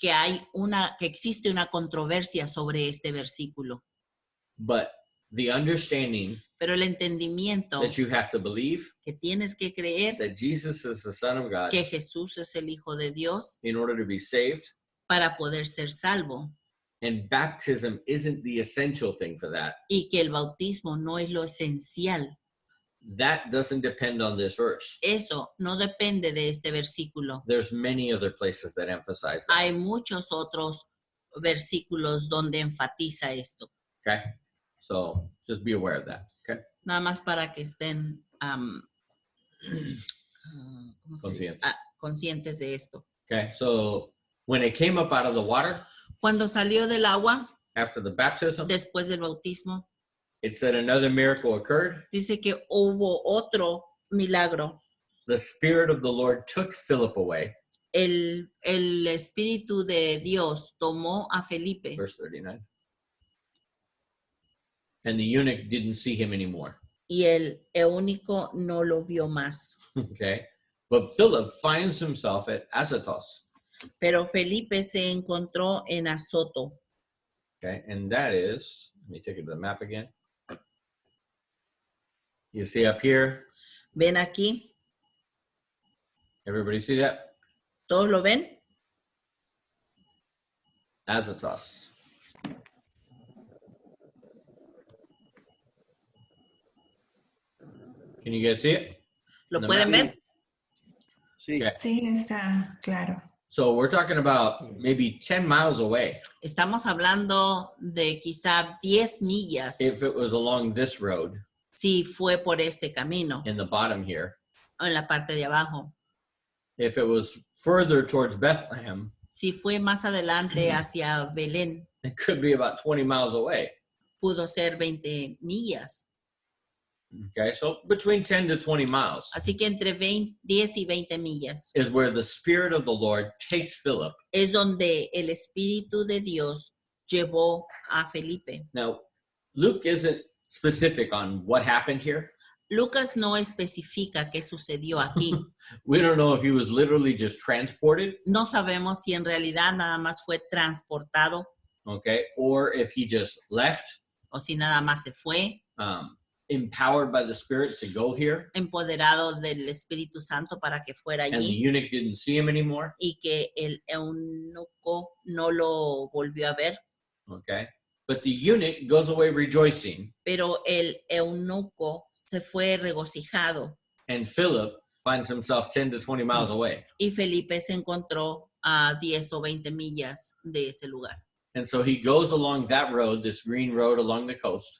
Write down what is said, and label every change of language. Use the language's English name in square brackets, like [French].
[Spanish] que existe una controversia sobre este versículo. [English] But the understanding [Spanish] Pero el entendimiento [English] that you have to believe [Spanish] que tienes que creer [English] that Jesus is the Son of God [Spanish] que Jesús es el Hijo de Dios [English] in order to be saved, [Spanish] para poder ser salvo, [English] and baptism isn't the essential thing for that. [Spanish] y que el bautismo no es lo esencial. [English] That doesn't depend on this verse. [Spanish] Eso no depende de este versículo. [English] There's many other places that emphasize that. [Spanish] Hay muchos otros versículos donde enfatiza esto. [English] Okay? So just be aware of that. Okay? [Spanish] Nada más para que estén ¿cómo se dice? Conscientes de esto. [English] Okay. So when it came up out of the water [Spanish] Cuando salió del agua, [English] after the baptism, [Spanish] después del bautismo, [English] it said another miracle occurred. [Spanish] dice que hubo otro milagro. [English] The Spirit of the Lord took Philip away. [Spanish] El Espíritu de Dios tomó a Felipe [English] Verse 39. And the eunuch didn't see him anymore. [Spanish] y el eunuco no lo vio más. [English] Okay. But Philip finds himself at Azotus. [Spanish] Pero Felipe se encontró en Azoto. [English] Okay. And that is, let me take it to the map again. You see up here, [Spanish] ¿Ven aquí? [English] everybody see that? [Spanish] ¿Todos lo ven? [English] Azotus. Can you guys see it? [Spanish] ¿Lo [English] No [Spanish] pueden [English] matter. [Spanish] ver? Sí. [English] Okay. [Spanish] Sí, está claro. [English] So we're talking about maybe 10 miles away. [Spanish] Estamos hablando de quizá 10 millas [English] If it was along this road [Spanish] si fue por este camino, [English] in the bottom here, [Spanish] en la parte de abajo. [English] if it was further towards Bethlehem, [Spanish] Si fue más adelante hacia Belén, [English] it could be about 20 miles away. [Spanish] pudo ser 20 millas. [English] Okay, so between 10 to 20 miles [Spanish] Así que entre 10 y 20 millas [English] is where the Spirit of the Lord takes Philip. [Spanish] es donde el Espíritu de Dios llevó a Felipe. [English] Now, Luke isn't specific on what happened here. [Spanish] Lucas no especifica qué sucedió aquí. [English] We don't know if he was literally just transported, [Spanish] No sabemos si en realidad nada más fue transportado [English] okay, or if he just left, [Spanish] o si nada más se fue, [English] empowered by the Spirit to go here, [Spanish] empoderado del Espíritu Santo para que fuera [English] and the [Spanish] allí [English] eunuch didn't see him anymore, [Spanish] y que el eunuco no lo volvió a ver. [English] okay? But the eunuch goes away rejoicing, [Spanish] Pero el eunuco se fue regocijado [English] and Philip finds himself 10 to 20 miles away. [Spanish] y Felipe se encontró a 10 o 20 millas de ese lugar. [English] And so he goes along that road, this green road along the coast,